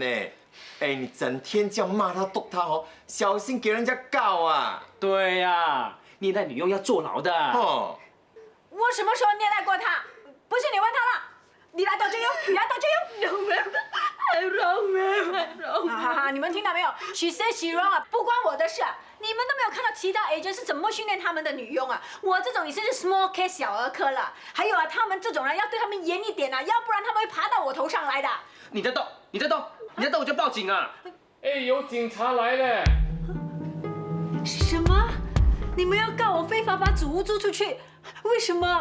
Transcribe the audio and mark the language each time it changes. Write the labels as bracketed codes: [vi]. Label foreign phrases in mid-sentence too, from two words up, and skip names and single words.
[zh] 哎，你整天这样骂他、逗他哦，小心给人家告啊。对呀，虐待女佣要坐牢的。哦。我什么时候虐待过他？不是你问他了。你来多久用？你来多久用 ？ [en] I wrong。 [zh] 哈哈，你们听到没有 ？ [en] She said she wrong [zh] 啊，不关我的事啊。你们都没有看到其他 agent 是怎么训练他们的女佣啊？我这种已经是 [en] small case [zh] 小儿科了。还有啊，他们这种人要对他们严一点啊，要不然他们会爬到我头上来的。你在动，你在动，你在动我就报警啊！哎，有警察来了。什么？你们要告我非法把祖屋租出去？为什么？